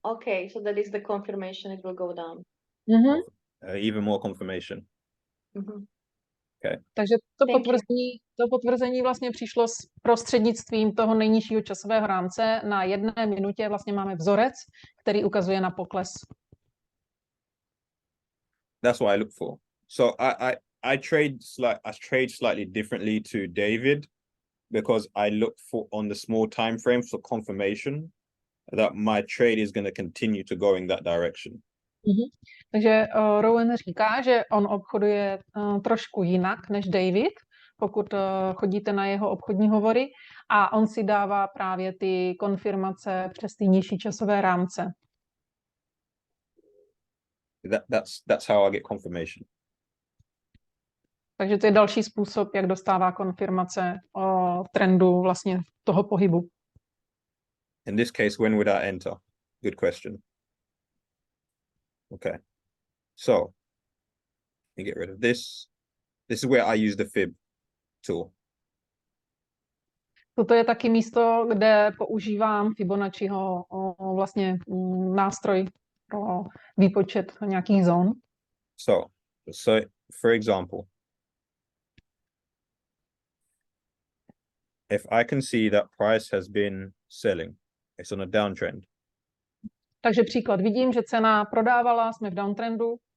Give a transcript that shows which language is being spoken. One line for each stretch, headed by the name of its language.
English: Okay, so that is the confirmation it will go down. Even more confirmation. Okay.
Czech: Takže to potvrzení vlastně přišlo s prostřednictvím toho nejnižšího časového rámce. Na 1 minutě vlastně máme vzorec, který ukazuje na pokles.
English: That's what I look for. So I trade slightly differently to David, because I look for on the small time frame for confirmation that my trade is going to continue to go in that direction.
Czech: Takže Rowan říká, že on obchoduje trošku jinak než David, pokud chodíte na jeho obchodní hovory, a on si dává právě ty konfirmace přes ty nižší časové rámce.
English: That's how I get confirmation.
Czech: Takže to je další způsob, jak dostává konfirmace o trendu vlastně toho pohybu.
English: In this case, when would I enter? Good question. Okay. So, let me get rid of this. This is where I use the fib tool.
Czech: Toto je taky místo, kde používám Fibonacciho vlastně nástroj pro výpočet nějakých zón.
English: So for example, if I can see that price has been selling, it's on a downtrend.
Czech: Takže příklad, vidím, že cena prodávala, jsme v downtrendu.